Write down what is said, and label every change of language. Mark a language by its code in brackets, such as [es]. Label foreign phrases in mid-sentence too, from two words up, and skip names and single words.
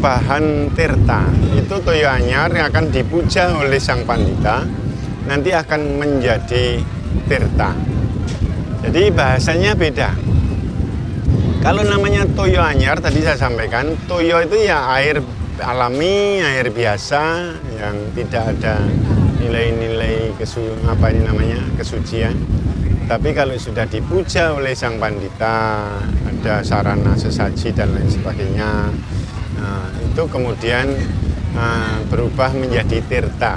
[id] tambahan tirta. Itu [ban] toyo anyar [id] yang akan dipuja oleh sang pandita, nanti akan menjadi tirta. Jadi bahasanya beda. Kalau namanya [ban] toyo anyar, [id] tadi saya sampaikan, toyo itu ya air alami, air biasa yang tidak ada nilai-nilai kesucian. Tapi kalau sudah dipuja oleh sang pandita, ada sarana sesaji dan lain sebagainya, itu kemudian berubah menjadi tirta.